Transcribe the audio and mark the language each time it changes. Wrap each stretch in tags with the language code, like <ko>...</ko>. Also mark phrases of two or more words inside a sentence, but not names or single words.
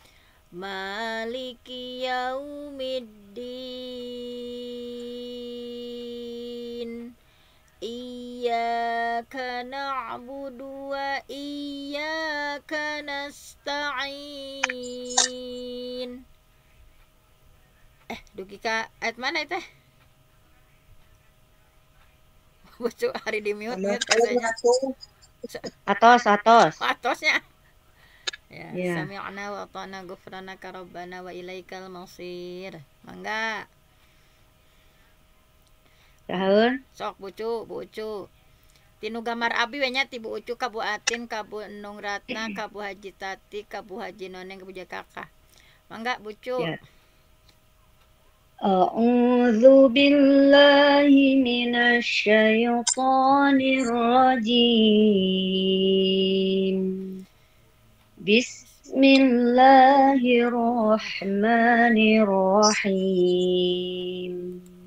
<ar>مالك يوم الدين. إياك نعبد وإياك نستعين.</ar> <su>Dugi ka ayat mana itu?</su> <id>Bucu hari di mute katanya.</id> <su>Atos. Atosnya. Ya, Iya.</su> <ar>سمعنا وأطعنا غفرانك ربنا وإليك المصير.</ar> <su>Mangga. Sahaeun. Sok bucu. Tinu gambar abi we nya ti Bu Ucu ka Bu Atin ka Bu Enung Ratna ka Bu Haji Tati ka Bu Haji Noneng ka Bu Jakaka. Mangga bucu. Ya.</su> <ar>أعوذ بالله من الشيطان الرجيم. بسم الله الرحمن الرحيم.</ar>